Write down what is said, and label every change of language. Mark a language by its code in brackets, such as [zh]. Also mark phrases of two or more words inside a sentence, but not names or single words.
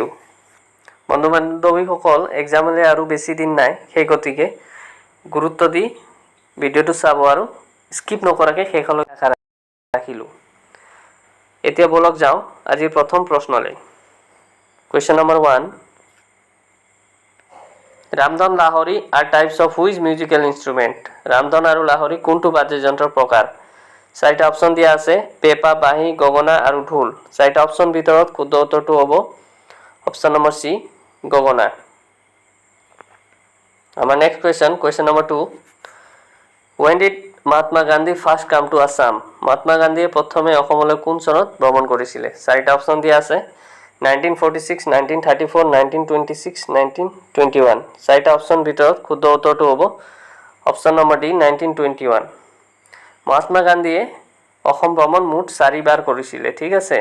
[as] বন্ধু বান্ধৱীসকল, এক্সামলৈ আৰু বেছি দিন নাই, সেই গতিকে গুৰুত্ব দি ভিডিঅ'টো চাব আৰু স্কিপ নকৰাকৈ শেষলৈ আশা ৰাখিলোঁ। এতিয়া বলক যাওঁ আজিৰ প্ৰথম প্ৰশ্নলৈ। [en] question number 1, ৰামধন লাহৰী are types of which musical instrument? [as] ৰামধন আৰু লাহৰী কোনটো বাদ্যযন্ত্ৰৰ প্ৰকাৰ? চাৰিটা অপশ্যন দিয়া আছে, পেঁপা, বাঁহী, গগনা আৰু ঢোল। চাৰিটা অপশ্যন ভিতৰত শুদ্ধ উত্তৰটো হ'ব [en] option number [as] চি, গগনা। আমাৰ [en] next question number [as] 2, [en] when did Mahatma Gandhi first come to Assam? [as] মহাত্মা গান্ধীয়ে প্ৰথমে অসমলৈ কোন চনত ভ্ৰমণ কৰিছিলে? চাৰিটা অপশ্যন দিয়া আছে, 1946, 1934, 1926, 1921। চাৰিটা অপশ্যন ভিতৰত শুদ্ধ উত্তৰটো হ'ব [en] option number [as] ডি, 1921। মহাত্মা গান্ধীয়ে অসম ভ্ৰমণ মুঠ 4 বাৰ কৰিছিলে, ঠিক আছে।